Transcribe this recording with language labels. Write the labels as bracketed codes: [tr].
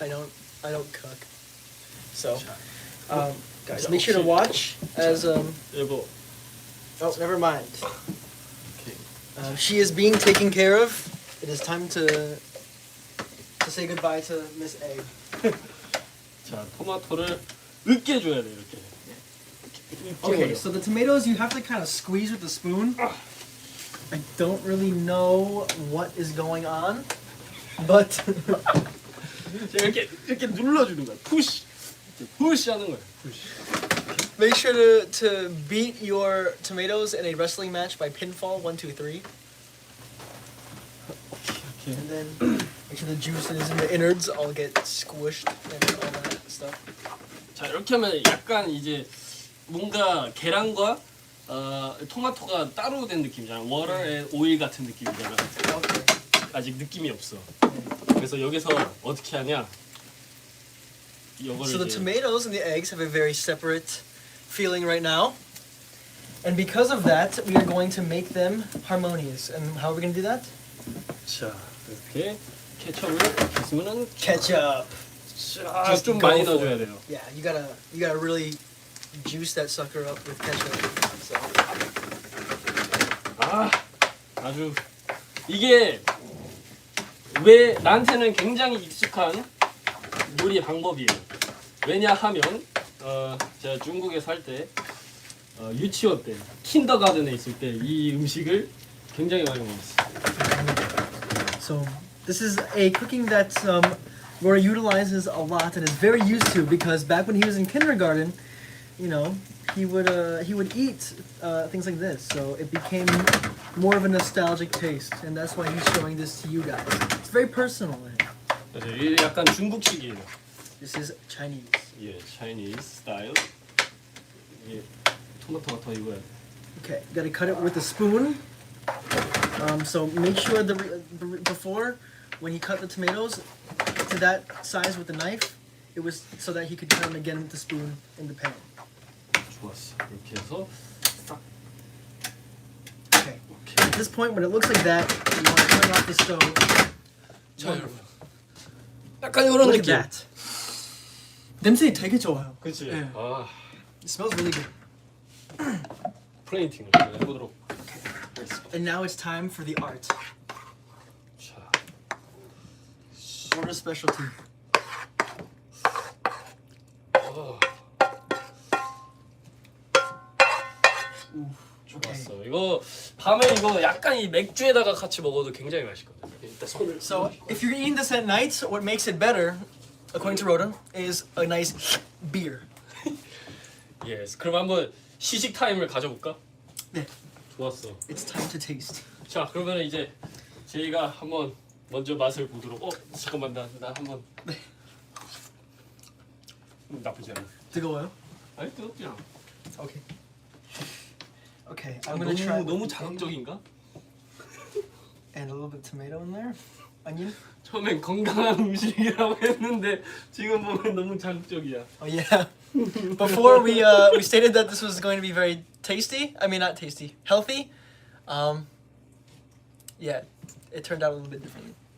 [en] I don't cook. So guys, make sure to watch as [ko] 여보. [en] oh, never mind. [ko] 오케이. [en] She is being taken care of. It is time to say goodbye to Miss Egg. [ko] 자, 토마토를 으깨 줘야 돼, 이렇게. [en] Okay, so the tomatoes you have to kind of squeeze with the spoon. I don't really know what is going on, but [ko] 자, 이렇게 눌러주는 거야. 푸시. 푸시 하는 거야. 푸시. [en] make sure to beat your tomatoes in a wrestling match by pinfall 1, 2, 3. Okay. And then make sure the juices and the innards all get squished and all that stuff. [ko] 자, 이렇게 하면 약간 이제 뭔가 계란과 토마토가 따로 된 느낌이잖아. 워터 앤 오일 같은 느낌이잖아. [en] Okay. [ko] 아직 느낌이 없어. 그래서 여기서 어떻게 하냐? 이거를 [en] So the [ko] 이제 [en] tomatoes and the eggs have a very separate feeling right now. And because of that, we are going to make them harmonious. And how are we going to do that? [ko] 자, 이렇게 케첩을 있으면은 [en] Ketchup. [ko] 자, 좀 [en] go [ko] 많이 [en] for [ko] 넣어줘야 [en] it. [ko] 돼요. [en] Yeah, you gotta really juice that sucker up with ketchup. So [ko] 아주 아주 이게 왜 나한테는 굉장히 익숙한 요리 방법이에요. 왜냐하면 제가 중국에 살 때 유치원 때 킨더가든에 있을 때 이 음식을 굉장히 많이 먹었어요. [en] So this is a cooking that Roda utilizes a lot and is very used to because back when he was in kindergarten, you know, he would eat things like this. So it became more of a nostalgic taste, and that's why he's showing this to you guys. It's very personal. [ko] 맞아요. 이게 약간 중국식이에요. [en] This is Chinese. 예, Chinese style. [ko] 이게 토마토가 더 익어야 돼. [en] Okay, gotta cut it with a spoon. So make sure before when he cut the tomatoes to that size with the knife, it was so that he could cut them again with the spoon in the pan. [ko] 좋았어. 이렇게 해서 싹. [en] Okay. At this point, when it looks like that, you want to turn off the stove. [ko] 자, 여러분. 약간 이런 [en] Look at [ko] 느낌. that. 냄새 되게 좋아요. 그렇지. 예. 아, [en] It smells really good. [ko] 플레이팅을 해보도록 하겠습니다. [en] And now it's time for the art. [ko] 자, [en] Roda's specialty. [ko] 좋았어. 이거 밤에 이거 약간 이 맥주에다가 같이 먹어도 굉장히 맛있거든요. 일단 손을. [en] So if you're eating this at night, what makes it better, according to Roda, is a nice beer. 예스. [ko] 그럼 한번 시식 타임을 가져볼까? 네. 좋았어. [en] It's time to taste. [ko] 자, 그러면 이제 저희가 한번 먼저 맛을 보도록. 잠깐만 나 한번. 네. 나쁘지 않아. 뜨거워요? 아니 뜨겁지 않아. [en] Okay. Okay, I'm gonna try. [ko] 너무 자극적인가? [en] And a little bit of tomato in there. Onion. [ko] 처음엔 건강한 음식이라고 했는데 지금 보면 너무 자극적이야. [en] Oh yeah. Before we stated that this was going to be very tasty. I mean not tasty, healthy. Yeah, it turned out a little bit differently.